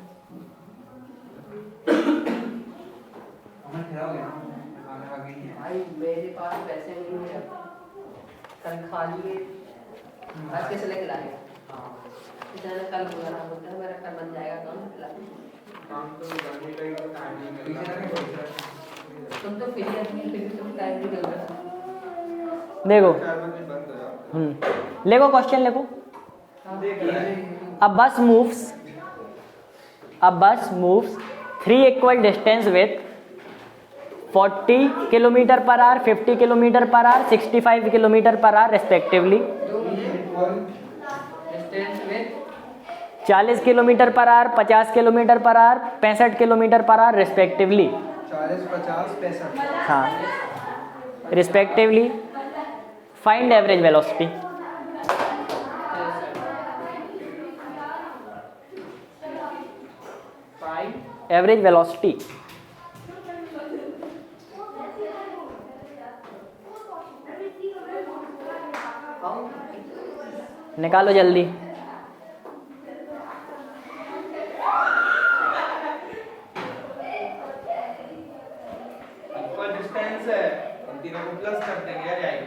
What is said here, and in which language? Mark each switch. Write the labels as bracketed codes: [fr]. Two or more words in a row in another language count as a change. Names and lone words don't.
[hi] भाई मेरे पास पैसे नहीं है, कल खा लिए, आज कैसे लेके लाएगा? इधर कल बोला बोलता है मेरा कल बन जाएगा काम, काम तो करने का ही तो टाइम नहीं मिलता। तुम तो फ्री आदमी, फिर भी तुम टाइम नहीं मिल रहा। देखो 4 बजे बंद हो जाता लिखो क्वेश्चन लिखो। [en] A bus moves 3 equal distance with 40 km/h, 50 km/h, 65 km/h respectively. [hi] डिस्टेंस में [en] 40 km/h, 50 km/h, 65 km/h respectively. 40, 50, 65। हाँ respectively. Find average velocity. Average velocity. [hi] निकालो जल्दी। [en] equal distance [hi] है, इन तीनों को प्लस कर देंगे, आ जाएगी।